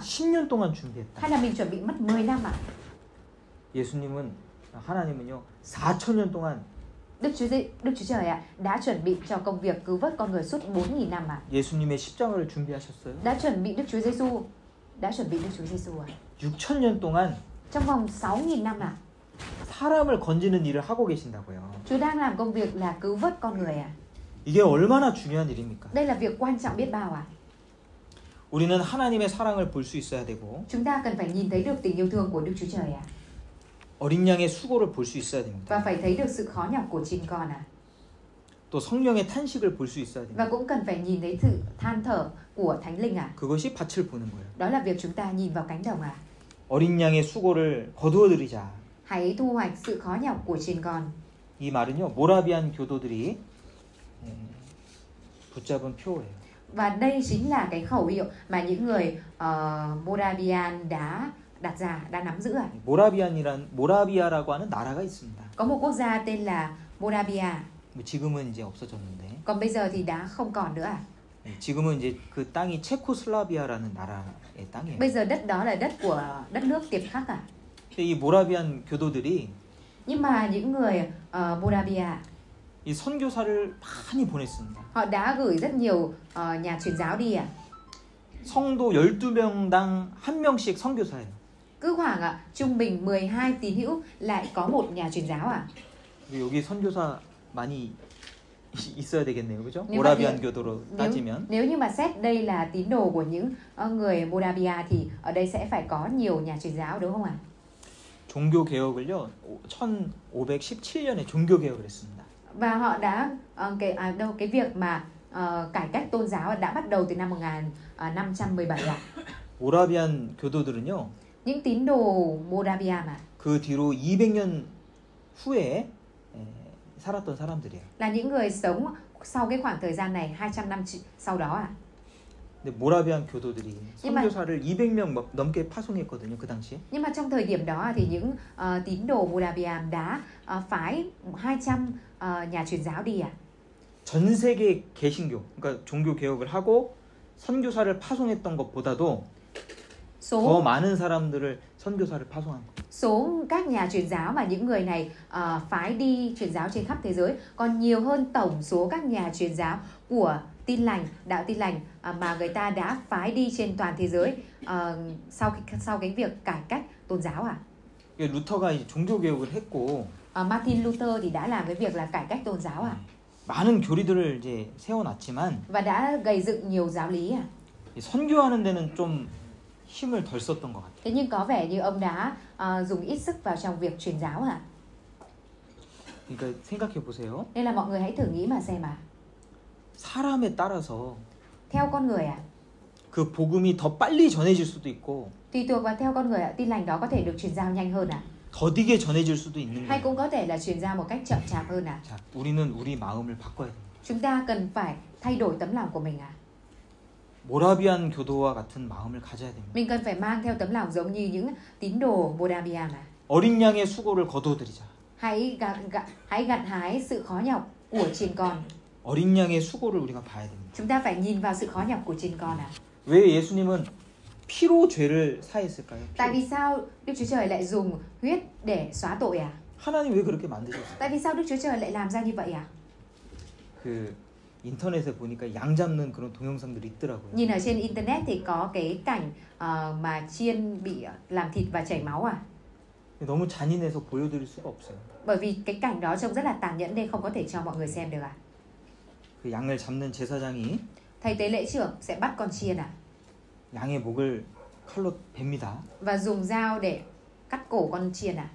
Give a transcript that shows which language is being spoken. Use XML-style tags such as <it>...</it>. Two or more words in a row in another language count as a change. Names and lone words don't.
<ko>10년 동안 준비했다.</ko> <vi>hay là mình chuẩn bị mất 10 năm</vi> <ko>하나님은요 4,000년 동안</ko> <vi>Đức Chúa Trời đã chuẩn bị cho công việc cứu vớt con người suốt 4.000 năm</vi> <ko>예수님의 십자가를 준비하셨어요.</ko> <vi>đã chuẩn bị Đức Chúa Giêsu</vi> <ko>6,000년 동안</ko> <vi>trong vòng 6.000 năm</vi> <ko>사람을 건지는 일을 하고 계신다고요.</ko> <vi>Chúa đang làm công việc là cứu vớt con người</vi> <ko>이게 얼마나 중요한 일입니까?</ko> <vi>Đây là việc quan trọng biết bao</vi> <ko>우리는 하나님의 사랑을 볼 수 있어야 되고</ko> <vi>Chúng ta cần phải nhìn thấy được tình yêu thương của Đức Chúa Trời</vi> <ko>어린 양의 수고를 볼 수 있어야 됩니다.</ko> <vi>và phải thấy được sự khó nhọc của chính con</vi> <ko>또 성령의 탄식을 볼 수 있어야</ko> <vi>và</vi> <ko>됩니다.</ko> <vi>cũng cần phải nhìn thấy sự than thở của Thánh Linh</vi> <ko>그것이 밭을 보는 거예요.</ko> <vi>Đó là việc chúng ta nhìn vào cánh đồng</vi> <ko>어린 양의 수고를 거두어드리자.</ko> <vi>Hãy thu hoạch sự khó nhọc của trên con.</vi> <ko>이 말은요 모라비안 교도들이 붙잡은 표예요.</ko> <vi>Và đây chính là cái khẩu hiệu mà những người Moravian đã đặt ra, đã nắm giữ</vi> <ko>모라비아라고 하는 나라가 있습니다.</ko> <vi>Có một quốc gia tên là Moravia.</vi> <ko>지금은 이제 없어졌는데.</ko> <vi>Còn bây giờ thì đã không còn nữa</vi> <ko>지금은 이제 그 땅이 체코슬라비아라는 나라의 땅이에요.</ko> <vi>Bây giờ đất đó là đất của đất nước Tiệp Khắc</vi> <ko>근데 이 모라비안 교도들이</ko> <vi>Nhưng mà những người Moravia</vi> <ko>이 선교사를 많이 보냈습니다.</ko> <vi>họ đã gửi rất nhiều nhà truyền giáo đi</vi> <ko>성도 12명당 1명씩 선교사예요.</ko> <vi>Cứ khoảng trung bình 12 tín hữu lại có một nhà truyền giáo</vi> <ko>여기 선교사 많이 있어야 되겠네요. 그죠? 모라비안 교도로 따지면.</ko> <vi>Nếu như mà xét đây là tín đồ của những người Moravia thì ở đây sẽ phải có nhiều nhà truyền giáo đúng không ạ?</vi> <ko>종교 개혁을요. 1517년에 종교 개혁을 했습니다.</ko> <vi>Và họ đã cái việc mà cải cách tôn giáo đã bắt đầu từ năm 1517</vi> <ko>모라비안 교도들은요.</ko> <vi>Những tín đồ Moravia</vi> <ko>그 뒤로 200년 후에 살았던 사람들이에요.</ko> <vi>Là những người sống sau cái khoảng thời gian này 200 năm sau đó</vi> <ko>근데 모라비안 교도들이 선교사를 200명 넘게 파송했거든요, 그 당시에.</ko> <vi>Nhưng mà trong thời điểm đó thì những tín đồ Moravia đã phái 200 nhà truyền giáo đi</vi> <ko>전 세계 개신교, 그러니까 종교 개혁을 하고 선교사를 파송했던 것보다도 더 많은 사람들을 선교사를 파송한 거예요.</ko> <vi>Số các nhà truyền giáo mà những người này phái đi truyền giáo trên khắp thế giới còn nhiều hơn tổng số các nhà truyền giáo của Tin lành, đạo Tin lành mà người ta đã phái đi trên toàn thế giới sau cái việc cải cách tôn giáo</vi> <ko>루터가 이제 종교 개혁을 했고</ko> <vi>Martin Luther thì đã làm cái việc là cải cách tôn giáo</vi> <ko>많은 교리들을 이제 세워놨지만</ko> <vi>và đã gây dựng nhiều giáo lý</vi> <ko>선교하는 데는 좀 힘을 덜 썼던 것 같아요.</ko> <vi>Thế nhưng có vẻ như ông đã dùng ít sức vào trong việc truyền giáo</vi> <ko>그러니까 생각해 보세요.</ko> <vi>Nên là mọi người hãy thử nghĩ mà xem</vi> <ko>사람에 따라서</ko> <vi>theo con người</vi> <ko>그 복음이 더 빨리 전해질 수도 있고</ko> <vi>tùy thuộc vào theo con người tin lành đó có thể được truyền giao nhanh hơn</vi> <ko>더디게 전해질 수도 있는</ko> <vi>hay</vi> <ko>거예요.</ko> <vi>cũng có thể là truyền giao một cách chậm chạp hơn</vi> <ko>자, 우리는 우리 마음을 바꿔야 됩니다.</ko> <vi>Chúng ta cần phải thay đổi tấm lòng của mình</vi> <ko>모라비안 교도와 같은 마음을 가져야 됩니다.</ko> <vi>Mình cần phải mang theo tấm lòng giống như những tín đồ Moravia mà.</vi> <ko>어린 양의 수고를 거둬들이자.</ko> <vi>Hãy gặt hái sự khó nhọc của chiên con.</vi> <ko>어린 양의 수고를 우리가 봐야 됩니다.</ko> <vi>Chúng ta phải nhìn vào sự khó nhọc của chiên con à.</vi> <ko>왜 예수님은 피로 죄를 사했을까요?</ko> <vi>Tại vì sao Đức Chúa Trời lại dùng huyết để xóa tội à?</vi> <ko>하나님 왜 그렇게 만드셨어요?</ko> <vi>Tại vì sao Đức Chúa Trời lại làm ra như vậy à?</vi> <ko>그 인터넷에 보니까 양 잡는 그런 동영상들이 있더라고요.</ko> <vi>Nhìn ở trên internet thì có cái cảnh mà chiên bị làm thịt và chảy máu à?</vi> <ko>너무 잔인해서 보여드릴 수가 없어요.</ko> <vi>Bởi vì cái cảnh đó trông rất là tàn nhẫn nên không có thể cho mọi người xem được à?</vi> <ko>그 양을 잡는 제사장이</ko> <vi>Thầy tế lễ trưởng sẽ bắt con chiên à?</vi> <ko>양의 목을 칼로 뱁니다.</ko> <vi>Và dùng dao để cắt cổ con chiên à?</vi>